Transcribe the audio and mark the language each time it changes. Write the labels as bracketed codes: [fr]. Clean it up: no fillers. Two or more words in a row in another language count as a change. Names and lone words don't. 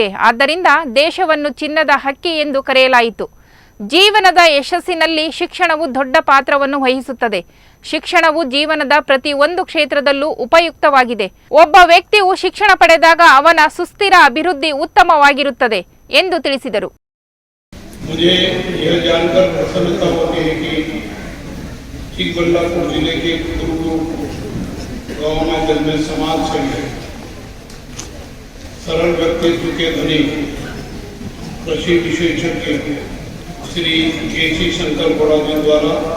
[kn] ಆದ್ದರಿಂದ ದೇಶವನ್ನು ಚಿನ್ನದ ಹಕ್ಕಿ ಎಂದು ಕರೆಯಲಾಯಿತು. ಜೀವನದ ಯಶಸ್ಸಿನಲ್ಲಿ ಶಿಕ್ಷಣವು ದೊಡ್ಡ ಪಾತ್ರವನ್ನು ವಹಿಸುತ್ತದೆ. ಶಿಕ್ಷಣವು ಜೀವನದ ಪ್ರತಿ ಒಂದು ಕ್ಷೇತ್ರದಲ್ಲೂ ಉಪಯುಕ್ತವಾಗಿದೆ. ಒಬ್ಬ ವ್ಯಕ್ತಿಯು ಶಿಕ್ಷಣ ಪಡೆದಾಗ ಅವನ ಸುಸ್ಥಿರ ಅಭಿವೃದ್ಧಿ ಉತ್ತಮವಾಗಿರುತ್ತದೆ ಎಂದು ತಿಳಿಸಿದರು. [hi] मुझे यह जानकर प्रसन्नता होती है कि चिकबल्लापुर जिले के कुरुबूर गांव में जन्मे समाज सेवी, सरल व्यक्तित्व के धनी, कृषि विशेषज्ञ श्री केसी शंकर गौड़ा जी द्वारा